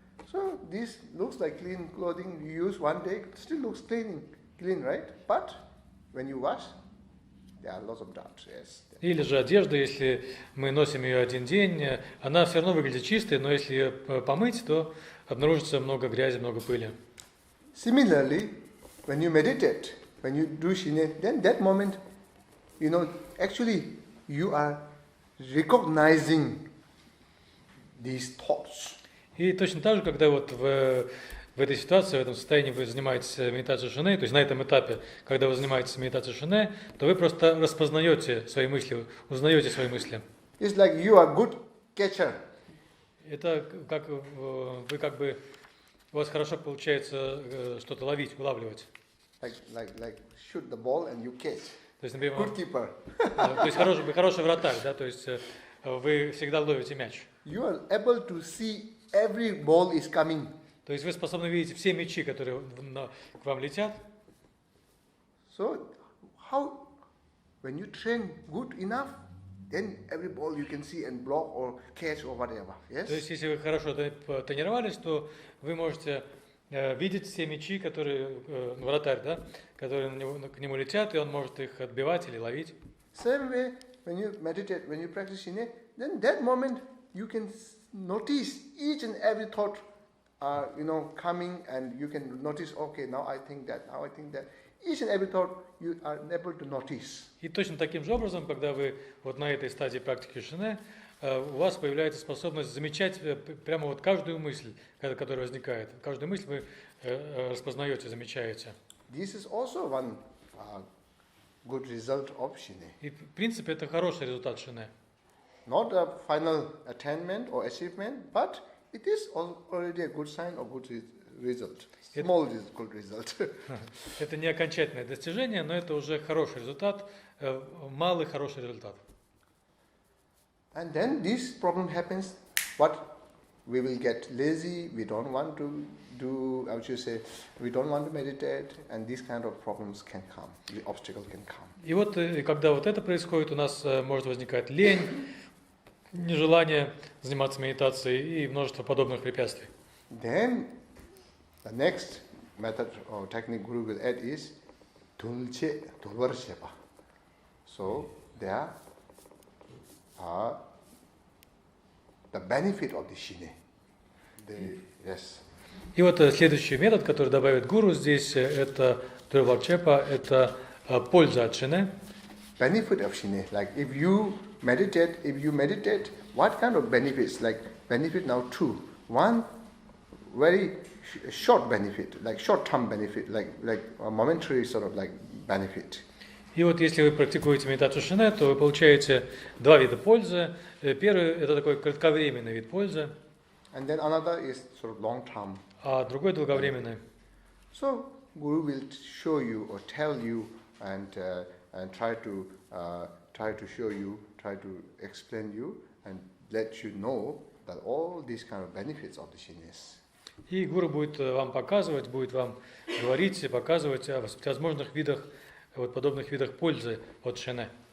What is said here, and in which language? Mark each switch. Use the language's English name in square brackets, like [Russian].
[English] So this looks like clean clothing you use one day, still looks clean, right? But when you wash, there are lots of dust. Yes. [Russian] Или же одежда, если мы носим ее один день, она все равно выглядит чистой, но если ее помыть, то обнаружится много грязи, много пыли. [English] Similarly, when you meditate, when you do shine, then that moment, actually you are recognizing these thoughts. [Russian] И точно так же, когда вот в этой ситуации, в этом состоянии вы занимаетесь медитацией шине, то есть на этом этапе, когда вы занимаетесь медитацией шине, то вы просто распознаете свои мысли, узнаете свои мысли. [English] It's like you are good catcher. [Russian] Это как вы как бы, у вас хорошо получается что-то ловить, улавливать. [English] Like shoot the ball and you catch. [Russian] То есть, например, [English] good keeper. [Russian] То есть вы хороший вратарь, да, то есть вы всегда ловите мяч. [English] You are able to see every ball is coming. [Russian] То есть вы способны видеть все мячи, которые к вам летят. [English] So how, when you train good enough, then every ball you can see and block or catch or whatever. Yes? [Russian] То есть если вы хорошо тренировались, то вы можете видеть все мячи, которые вратарь, да, которые к нему летят, и он может их отбивать или ловить. [English] Same way, when you meditate, when you practice shine, then that moment you can notice each and every thought, coming, and you can notice, okay, now I think that, now I think that. Each and every thought you are able to notice. [Russian] И точно таким же образом, когда вы вот на этой стадии практики шине, у вас появляется способность замечать прямо вот каждую мысль, которая возникает. Каждую мысль вы распознаете, замечаете. [English] This is also one good result of shine. [Russian] И в принципе это хороший результат шине. [English] Not a final attainment or achievement, but it is already a good sign or good result. Small good result. [Russian] Это не окончательное достижение, но это уже хороший результат, малый хороший результат. [English] And then this problem happens, what we will get lazy, we don't want to do, how would you say, we don't want to meditate, and these kind of problems can come, the obstacle can come. [Russian] И вот когда вот это происходит, у нас может возникать лень, нежелание заниматься медитацией и множество подобных препятствий. [English] Then the next method or technique Guru will add is Dulvarsepa. So there are the benefit of the shine. Yes. [Russian] И вот следующий метод, который добавит гуру здесь, это Дулварчепа, это польза от шине. [English] Benefit of shine, like if you meditate, what kind of benefits? Like benefit now two. One, very short benefit, like short-term benefit, like a momentary sort of like benefit. [Russian] И вот если вы практикуете медитацию шине, то вы получаете два вида пользы. Первый – это такой кратковременный вид пользы. [English] And then another is sort of long-term. [Russian] А другой долговременный. [English] So Guru will show you or tell you and try to show you, try to explain you and let you know that all these kind of benefits of the shines. [Russian] И гуру будет вам показывать, будет вам говорить и показывать о возможных видах, вот подобных видах пользы от шине.